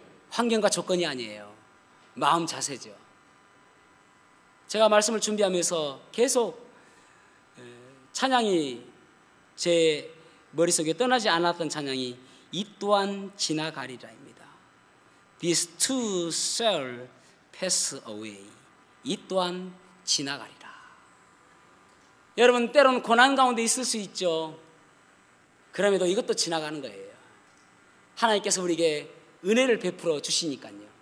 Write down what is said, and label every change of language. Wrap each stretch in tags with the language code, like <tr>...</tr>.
<ko>환경과 조건이 아니에요. 마음 자세죠. 제가 말씀을 준비하면서 계속 찬양이 제 머릿속에 떠나지 않았던 찬양이 이 또한 지나가리라입니다.</ko> <en>This too shall pass away.</en> <ko>이 또한 지나가리라. 여러분 때로는 고난 가운데 있을 수 있죠. 그럼에도 이것도 지나가는 거예요. 하나님께서 우리에게 은혜를 베풀어 주시니까요.</ko>